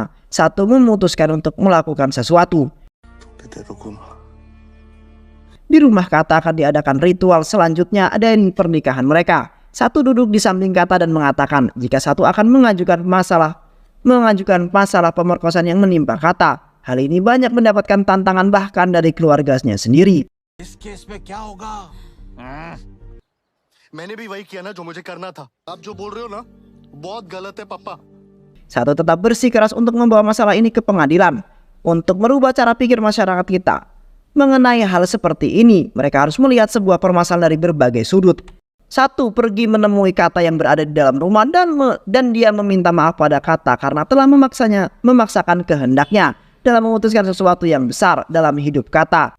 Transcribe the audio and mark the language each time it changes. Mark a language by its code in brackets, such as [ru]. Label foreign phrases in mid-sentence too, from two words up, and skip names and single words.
[id] Satu memutuskan untuk melakukan sesuatu. Di rumah Kata akan diadakan ritual selanjutnya dari pernikahan mereka. Satu duduk di samping Kata dan mengatakan jika Satu akan mengajukan masalah pemerkosaan yang menimpa Kata. Hal ini banyak mendapatkan tantangan bahkan dari keluarganya sendiri. [hi] इस केस में क्या होगा? मैंने भी वही किया ना जो मुझे करना था। आप जो बोल रहे हो ना बहुत गलत है पापा। [id] Satu tetap bersikeras untuk membawa masalah ini ke pengadilan untuk merubah cara pikir masyarakat kita. Mengenai hal seperti ini, mereka harus melihat sebuah permasalahan dari berbagai sudut. Satu pergi menemui Kata yang berada di dalam rumah dan dia meminta maaf pada Kata karena telah memaksakan kehendaknya dalam memutuskan sesuatu yang besar dalam hidup Kata.